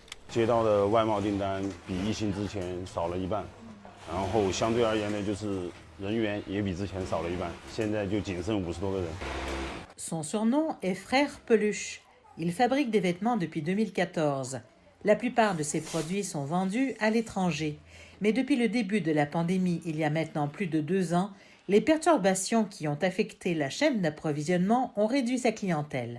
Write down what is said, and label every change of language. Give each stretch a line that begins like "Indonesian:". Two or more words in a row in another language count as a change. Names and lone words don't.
Chinese: 接到的外贸订单比疫情之前少了一半，然后相对而言呢，就是人员也比之前少了一半，现在就仅剩50多个人。
French: Son surnom est Frère Peluche. Il fabrique des vêtements depuis 2014. La plupart de ses produits sont vendus à l'étranger. Mais depuis le début de la pandémie, il y a maintenant plus de 2 ans, les perturbations qui ont affecté la chaîne d'approvisionnement ont réduit sa clientèle.